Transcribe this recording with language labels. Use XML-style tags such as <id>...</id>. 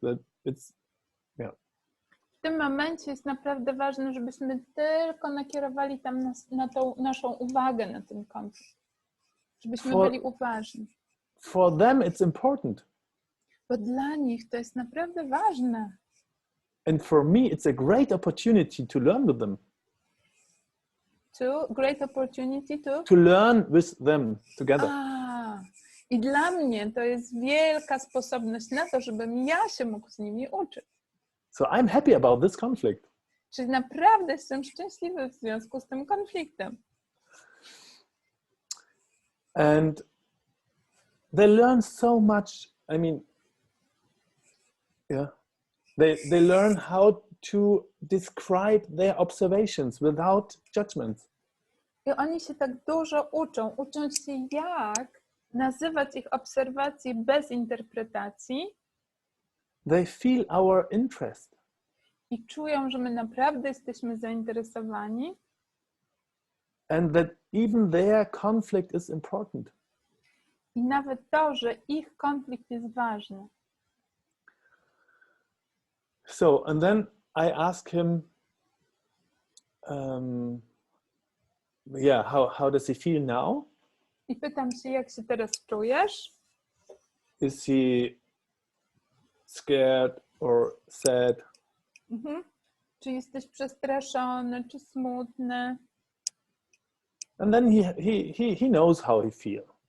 <en>That it's,</en> <pl>W tym momencie jest naprawdę ważne, żebyśmy tylko nakierowali tam na tą naszą uwagę na ten konflikt. Żebyśmy byli uważni.</pl> <en>For them, it's important.</en> <pl>Bo dla nich to jest naprawdę ważne.</pl> <en>And for me, it's a great opportunity to learn with them. Great opportunity to learn with them together.</en> <pl>I dla mnie to jest wielka sposobność na to, żebym ja się mógł z nimi uczyć.</pl> <en>So I'm happy about this conflict.</en> <pl>Czyli naprawdę jestem szczęśliwy w związku z tym konfliktem.</pl> <en>And they learn so much. I mean, they learn how to describe their observations without judgments.</en> <pl>I oni się tak dużo uczą się jak nazywać ich obserwacji bez interpretacji.</pl> <en>They feel our interest.</en> <pl>I czują, że my naprawdę jesteśmy zainteresowani.</pl> <en>And that even their conflict is important.</en> <pl>I nawet to, że ich konflikt jest ważny.</pl> <en>So, and then I ask him, how does he feel now?</en> <pl>I pytam się, jak się teraz czujesz?</pl> <en>Is he scared or sad?</en> <pl>Czy jesteś przestraszony, czy smutny?</pl> <en>And then he knows how he feels.</en>